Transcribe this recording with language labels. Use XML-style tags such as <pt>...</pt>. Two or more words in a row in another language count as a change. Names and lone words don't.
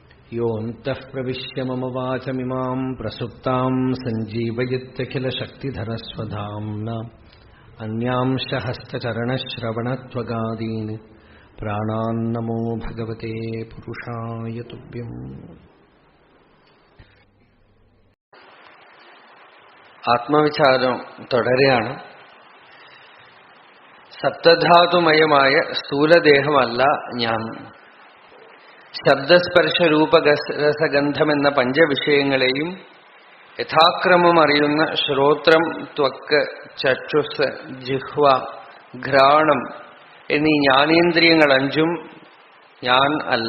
<sa>योऽन्तः प्रविश्य मम वाचमिमां प्रसुप्तां सञ्जीवयत्यखिलशक्तिधरस्वधाम्ना अन्यांश हस्तचरणश्रवणत्वगादीन् प्राणान्नमो भगवते पुरुषाय तुभ्यम्.</sa> <ml>ആത്മവിചാരം തുടരുകയാണ്. സപ്തധാതുമയമായ സ്ഥൂലദേഹമല്ല ഞാൻ. ശബ്ദസ്പർശ രൂപരസഗന്ധം എന്ന പഞ്ചവിഷയങ്ങളെയും യഥാക്രമം അറിയുന്ന ശ്രോത്രം, ത്വക്ക്, ചക്ഷുസ്, ജിഹ്വ, ഘ്രാണം എന്നീ ജ്ഞാനേന്ദ്രിയങ്ങൾ അഞ്ചും ഞാൻ അല്ല.</ml>